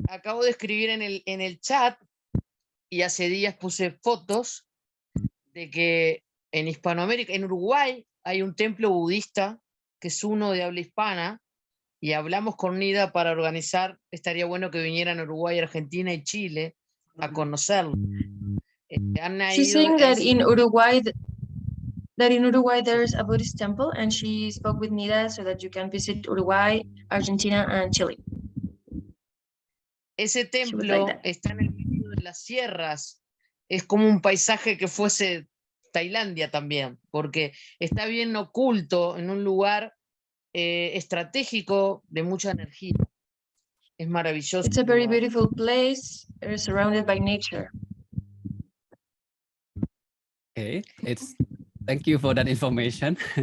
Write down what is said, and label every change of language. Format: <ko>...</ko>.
<es>Acabo de escribir en el chat y hace días puse fotos de que en Hispanoamérica, en Uruguay, hay un templo budista que es uno de habla hispana y hablamos con Nida para organizar, estaría bueno que vinieran a Uruguay, Argentina y Chile a conocerlo.</es> <en>She's saying that in Uruguay, there's a Buddhist temple, and she spoke with Nida so that you can visit Uruguay, Argentina, and Chile.</en> <es>Ese</es> <en>would like</en> <es>templo</es> <en>that.</en> <es>está en el medio de las sierras, es como un paisaje que fuese Tailandia también, porque está bien oculto en un lugar estratégico de mucha energía. Es maravilloso.</es> <en>It's a very beautiful place, surrounded by nature. Okay, thank you for that information.</en>